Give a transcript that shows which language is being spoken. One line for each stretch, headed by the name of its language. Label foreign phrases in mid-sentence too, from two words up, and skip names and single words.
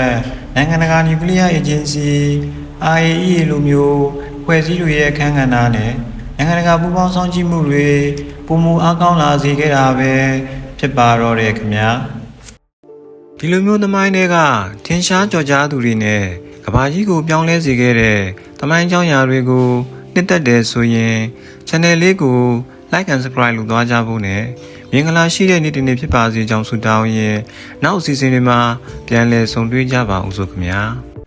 Burmese: နိုင်ငံတကာနျူကလ িয়ার အေဂျင်စီ IAEA လိုမျိုးဖွဲ့စည်းတွေရဲ့အခမ်းကဏ္ဍနဲ့နိုင်ငံတကာပူးပေါင်းဆောင်ကြည့် မှုတွေပုံမူအားကောင်းလာစေခဲ့တာပဲဖြစ်ပါတော့တယ်ခင်ဗျာဒီလိုမျိုးသမိုင်းတွေကထင်ရှားကြော်ကြားသူတွေနဲ့ကဘာကြီးကိုပြောင်းလဲစေခဲ့တဲ့သမိုင်းကြောင်းရာတွေကိုနှစ်သက်တယ်ဆိုရင် channel လေးကို
English: like and subscribe
Burmese: လုပ်သွားကြဖို့နဲ့မင်္ဂလာရှိတဲ့နေ့တစ်နေ့ဖြစ်ပါစေကြောင်းဆုတောင်းရင်းနောက်အစီအစဉ်တွေမှာပြန်လည်ဆုံတွေ့ကြပါဦးစို့ခင်ဗျာ